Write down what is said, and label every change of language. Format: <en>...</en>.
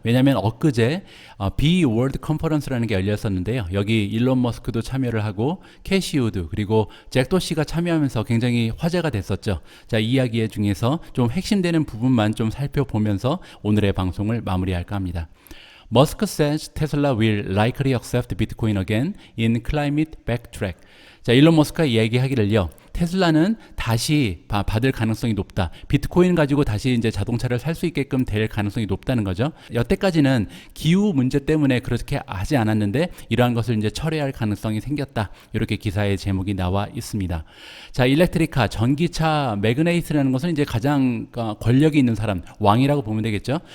<ko>왜냐하면 엊그제 비월드 컨퍼런스라는 게 열렸었는데요. 여기 일론 머스크도 참여를 하고 캐시 우드 그리고 잭 도시가 참여하면서 굉장히 화제가 됐었죠. 자, 이 이야기 중에서 좀 핵심되는 부분만 좀 살펴보면서 오늘의 방송을 마무리할까 합니다.</ko> <en>Musk says Tesla will likely accept Bitcoin again in climate backtrack.</en> <ko>자, 일론 머스크가 얘기하기를요, 테슬라는 다시 받을 가능성이 높다. 비트코인 가지고 다시 이제 자동차를 살 수 있게끔 될 가능성이 높다는 거죠. 여태까지는 기후 문제 때문에 그렇게 하지 않았는데 이러한 것을 이제 철회할 가능성이 생겼다. 이렇게 기사의 제목이 나와 있습니다. 자, 일렉트리카, 전기차 매그네이트라는 것은 이제 가장 권력이 있는 사람, 왕이라고 보면 되겠죠.</ko>